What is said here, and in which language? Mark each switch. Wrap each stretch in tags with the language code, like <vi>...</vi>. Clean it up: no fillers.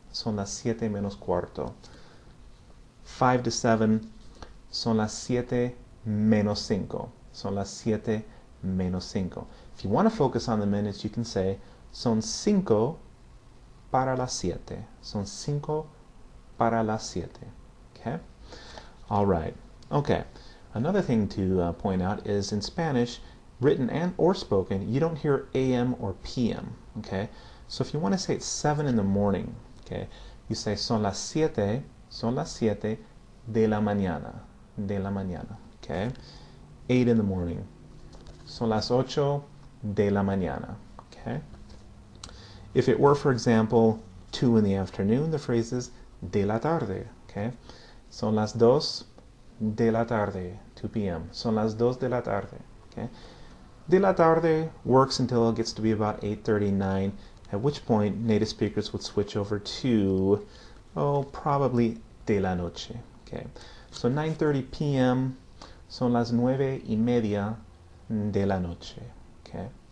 <es>Son las siete menos cuarto.</es> <en>5 to 7,</en> <es>son las siete menos cinco. Son las siete menos cinco.</es> <en>If you want to focus on the minutes, you can say</en> <es>son cinco para las siete. Son cinco para las siete.</es> <en>Okay? All right. Okay. Another thing to point out is in Spanish, written and or spoken, you don't hear AM or PM, okay? So if you want to say it's 7 in the morning, okay, you say</en> <es>son las siete de la mañana,</es> <en>okay? 8 in the morning,</en> <es>son las ocho de la mañana, okay?</es> <en>If it were, for example, 2 in the afternoon, the phrase is</en> <es>de la tarde,</es> <en>okay?</en> <es>Son las dos de la tarde, 2 p.m. Son las dos de la tarde. Okay? De la tarde</es> <en>works until it gets to be about 8:39, at which point native speakers would switch over to, probably</en> <es>de la noche.</es> <en>Okay? So 9:30 p.m.</en> <es>son las 9:30 de la noche.</es> <en>Okay?</en>